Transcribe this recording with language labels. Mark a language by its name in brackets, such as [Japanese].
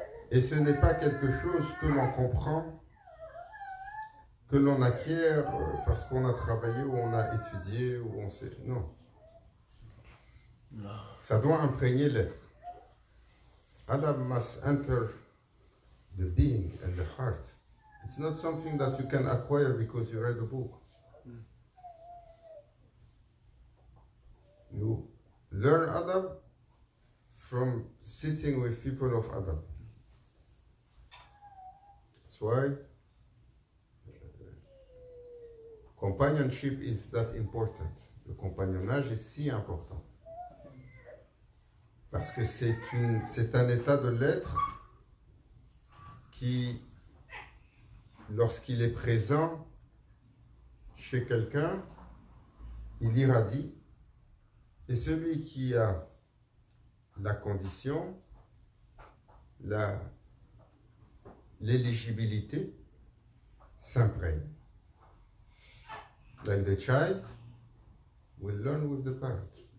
[French] Et ce n'est pas quelque chose que l'on comprend, que l'on acquiert parce qu'on a travaillé ou on a étudié ou on sait. Non. Ça doit imprégner l'être. [English] Adab must enter the being and the heart. It's not something that you can acquire because you read a book. You learn adab from sitting with people of adab. That's why companionship is that important. [French] Le compagnonnage est si important. Parce que c'est un état de l'être qui, lorsqu'il est présent chez quelqu'un, il irradie. Et celui qui a la condition, l'éligibilité, s'imprègne. [English] Like the child will learn with the parent.